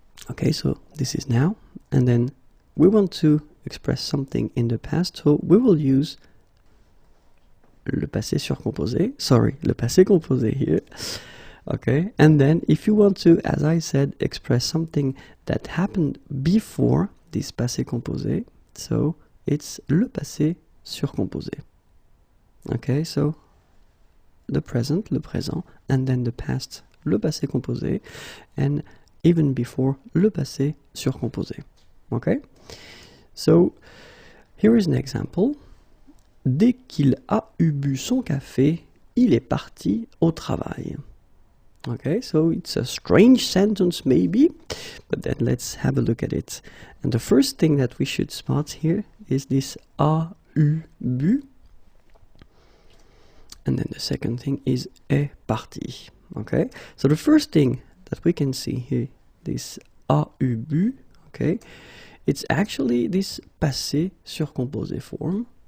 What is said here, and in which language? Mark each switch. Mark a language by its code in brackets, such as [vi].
[en] Okay, so this is now, and then we want to express something in the past, so we will use le passé surcomposé, le passé composé here, okay, and then if you want to, as I said, express something that happened before this passé composé, so it's le passé surcomposé. Okay, so the present, le présent, and then the past, le passé composé, and even before, le passé surcomposé. Okay, so here is an example. [fr] Dès qu'il a eu bu son café, il est parti au travail. [en] Okay, so it's a strange sentence maybe, but then let's have a look at it. And the first thing that we should spot here is this a eu bu. And then the second thing is est parti. Okay, so the first thing that we can see here, this a eu bu, okay, it's actually this passé surcomposé form.